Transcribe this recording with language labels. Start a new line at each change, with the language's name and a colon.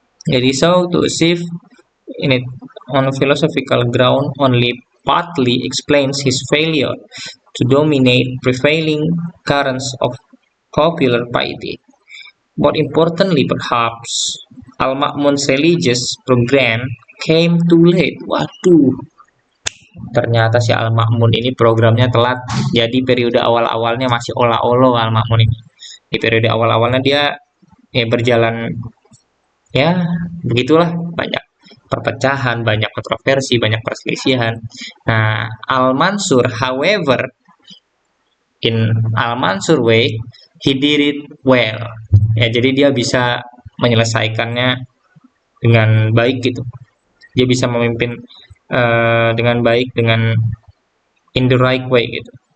English: It is so to achieve in it on a philosophical ground only partly explains his failure to dominate prevailing currents of popular piety. More importantly, perhaps, Al-Ma'mun's religious program came too late.
Indonesian: Waduh, ternyata si Al-Ma'mun ini programnya telat. Jadi periode awal-awalnya masih olah-olo Al-Ma'mun ini. Di periode awal-awalnya dia berjalan ya begitulah, banyak perpecahan, banyak kontroversi, banyak perselisihan.
English: Nah, Al-Mansur, however, in Al-Mansur way, he did it well.
Indonesian: Ya, jadi dia bisa menyelesaikannya dengan baik gitu. Dia bisa memimpin dengan baik, dengan in the right way gitu.